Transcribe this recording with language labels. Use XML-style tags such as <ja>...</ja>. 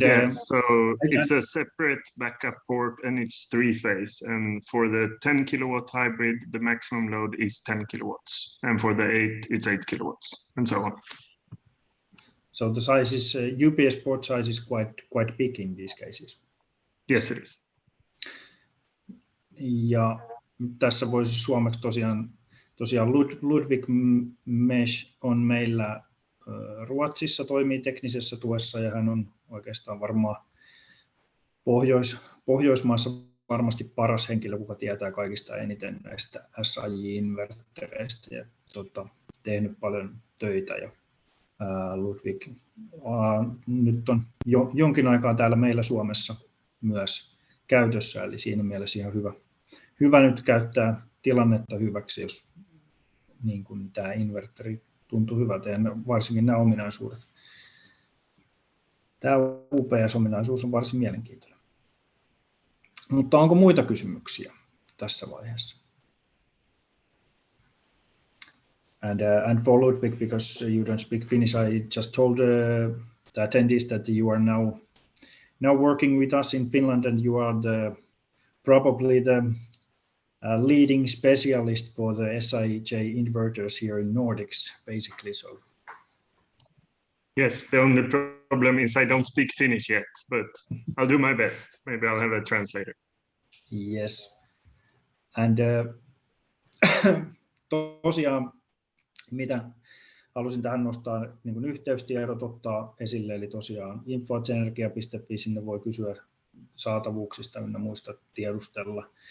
<en>Yeah, so it's a separate backup port and it's 3-phase. And for the 10 kilowatt hybrid, the maximum load is 10 kilowatts. And for the 8, it's 8 kilowatts and so on. So the size is UPS port size is quite big in these cases. Yes, it is.</en> <fi>Ja tässä voisi suomeksi tosiaan Ludwig Mesh on meillä Ruotsissa, toimii teknisessä tuessa ja hän on oikeastaan varmaan Pohjoismaassa varmasti paras henkilö, kuka tietää kaikista eniten näistä SAJ-invertereistä ja tehnyt paljon töitä. Ja Ludwig nyt on jonkin aikaa täällä meillä Suomessa myös käytössä, eli siinä mielessä ihan hyvä nyt käyttää tilannetta hyväksi, jos niin kuin tämä inverteri tuntuu hyvältä ja varsinkin nämä ominaisuudet. Tämä UPS-ominaisuus on varsin mielenkiintoinen. Mutta onko muita kysymyksiä tässä vaiheessa?</fi> <en>And for Ludwig, because you don't speak Finnish, I just told the attendees that you are now working with us in Finland, and you are probably the leading specialist for the SAJ inverters here in Nordics, basically. So. Yes, the only problem is I don't speak Finnish yet, but I'll do my best. Maybe I'll have a translator. Yes. And</en> <fi>tosiaan, mitä halusin tähän nostaa niin kuin yhteystiedot ottaa esille, eli tosiaan info@energia.fi, sinne voi kysyä saatavuuksista ynnä muista tiedustella.</fi>